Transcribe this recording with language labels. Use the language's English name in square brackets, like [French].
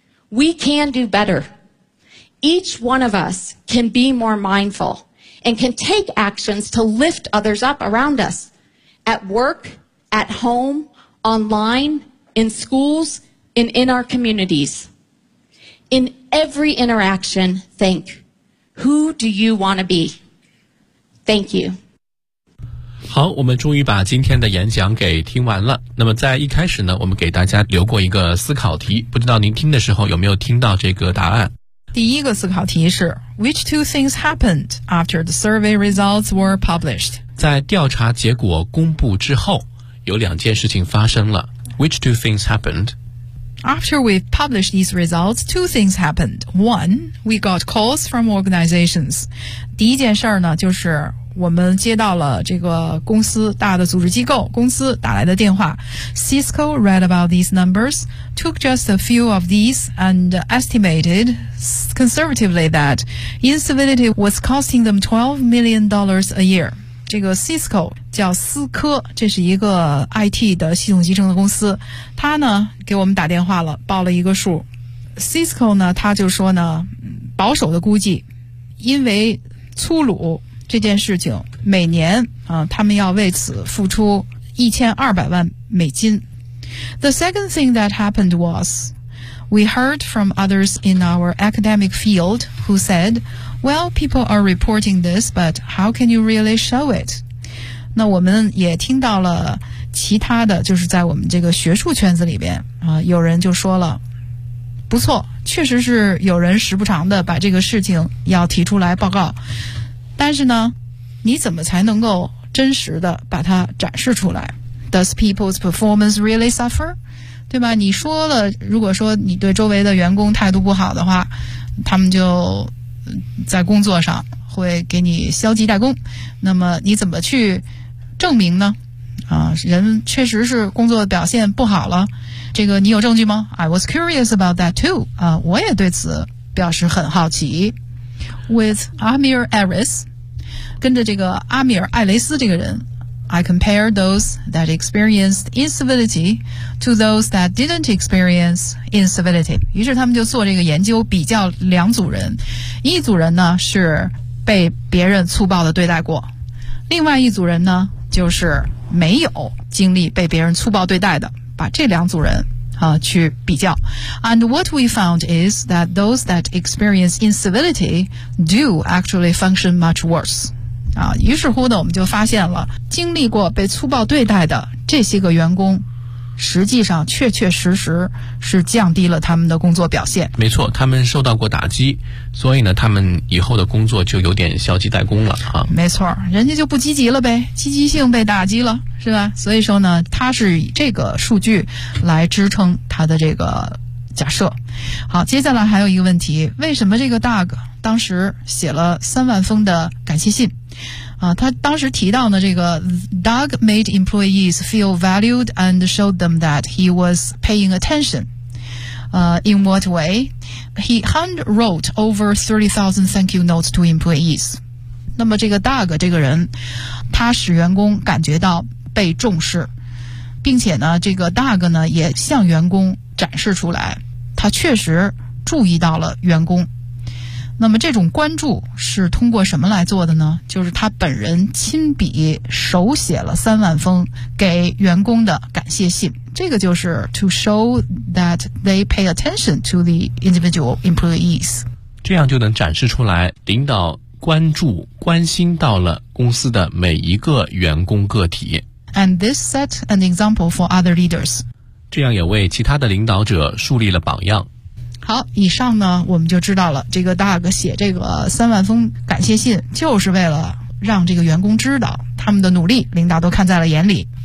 [English] We can do better. Each one of us can be more mindful and can take actions to lift others up around us, at work, at home, online, in schools, and in our communities. In every interaction, think, who do you want to be? Thank you. [Chinese] 好，我们终于把今天的演讲给听完了。那么在一开始呢，我们给大家留过一个思考题，不知道您听的时候有没有听到这个答案。第一个思考题是 [English] Which two things happened after the survey results were published? [Chinese] 在调查结果公布之后，有两件事情发生了。 [English] Which two things happened? After we published these results, two things happened. One, we got calls from organizations. [Chinese] 第一件事呢，就是我们接到了这个公司大的组织机构公司打来的电话。 [English] Cisco read about these numbers, took just a few of these and estimated conservatively that incivility was costing them $12 million a year. [Chinese] 这个 Cisco 叫思科，这是一个 IT 的系统集成的公司，他呢给我们打电话了，报了一个数。 Cisco 呢，他就说呢，保守的估计，因为粗鲁这件事情，每年啊，他们要为此付出$1,200,000。 [English] The second thing that happened was, we heard from others in our academic field who said, well, people are reporting this, but how can you really show it? [Chinese] 那我们也听到了其他的，就是在我们这个学术圈子里边啊，有人就说了，不错，确实是有人时不常的把这个事情要提出来报告。但是呢，你怎么才能够真实的把它展示出来？ [English] Does people's performance really suffer? [Chinese] 对吧，你说了，如果说你对周围的员工态度不好的话，他们就在工作上会给你消极怠工，那么你怎么去证明呢？啊，人确实是工作表现不好了，这个你有证据吗？ [English] I was curious about that too. [Chinese] 啊，我也对此表示很好奇。 [English] With Amir Aris, [Chinese] 跟着这个阿米尔·艾雷斯这个人， [English] I compare those that experienced incivility to those that didn't experience incivility. [Chinese] 于是他们就做这个研究，比较两组人。一组人呢是被别人粗暴的对待过，另外一组人呢就是没有经历被别人粗暴对待的，把这两组人去比较。 And what we found is that those that experience incivility do actually function much worse. 啊，于是乎呢，我们就发现了，经历过被粗暴对待的这些个员工，实际上确确实实是降低了他们的工作表现。没错，他们受到过打击，所以呢，他们以后的工作就有点消极怠工了啊。没错，人家就不积极了呗，积极性被打击了，是吧？所以说呢，他是以这个数据来支撑他的这个假设。好，接下来还有一个问题，为什么这个 Doug 当时写了30,000封的感谢信？啊，他当时提到呢，这个 [English] Doug made employees feel valued and showed them that he was paying attention. In what way? He hand wrote over 30,000 thank you notes to employees. [Chinese] 那么这个 Doug 这个人，他使员工感觉到被重视，并且呢，这个 Doug 呢也向员工展示出来，他确实注意到了员工。那么这种关注是通过什么来做的呢？就是他本人亲笔手写了30,000封给员工的感谢信。这个就是 [English] to show that they pay attention to the individual employees. [Chinese] 这样就能展示出来领导关注关心到了公司的每一个员工个体。 [English] And this set an example for other leaders. [Chinese] 这样也为其他的领导者树立了榜样。好，以上呢我们就知道了，这个大哥写这个三万封感谢信就是为了让这个员工知道他们的努力领导都看在了眼里。